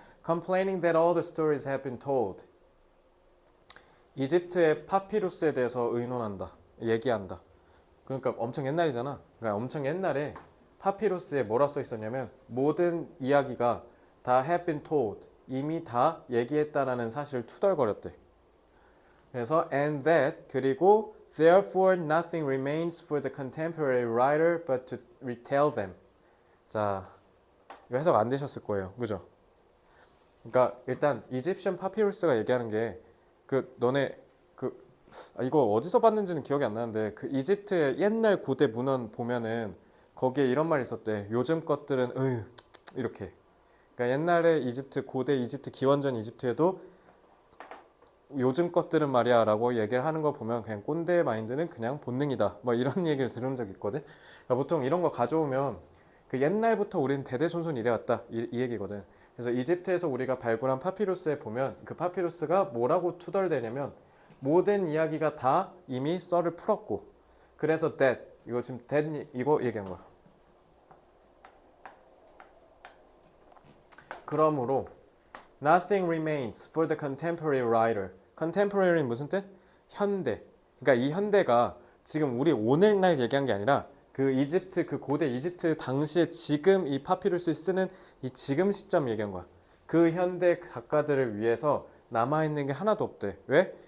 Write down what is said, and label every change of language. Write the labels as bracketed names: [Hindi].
[English] Complaining that all the stories have been told. [Korean] 이집트의 파피루스에 대해서 의논한다. 얘기한다. 그러니까 엄청 옛날이잖아. 그러니까 엄청 옛날에 파피루스에 뭐라 써 있었냐면 모든 이야기가 다 [English] have been told. [Korean] 이미 다 얘기했다라는 사실을 투덜거렸대. 그래서 [English] and that [Korean] 그리고 [English] therefore nothing remains for the contemporary writer but to retell them. [Korean] 자, 이거 해석 안 되셨을 거예요. 그죠? 그러니까 일단 이집션 파피루스가 얘기하는 게 너네 이거 어디서 봤는지는 기억이 안 나는데 그 이집트의 옛날 고대 문헌 보면은 거기에 이런 말이 있었대. 요즘 것들은 이렇게. 그러니까 옛날에 고대 이집트 기원전 이집트에도 요즘 것들은 말이야 라고 얘기를 하는 거 보면 그냥 꼰대 마인드는 그냥 본능이다 뭐 이런 얘기를 들은 적 있거든. 그러니까 보통 이런 거 가져오면 그 옛날부터 우리는 대대손손 이래왔다 이 얘기거든. 그래서 이집트에서 우리가 발굴한 파피루스에 보면 그 파피루스가 뭐라고 투덜대냐면 모든 이야기가 다 이미 썰을 풀었고 그래서 that 이거 지금 that 이거 얘기한 거야. 그러므로 [English] Nothing remains for the contemporary writer. [Korean] contemporary는 무슨 뜻? 현대. 그러니까 이 현대가 지금 우리 오늘날 얘기한 게 아니라 그 이집트 그 고대 이집트 당시에 지금 이 파피루스를 쓰는 이 지금 시점 얘기한 거야. 그 현대 작가들을 위해서 남아있는 게 하나도 없대. 왜?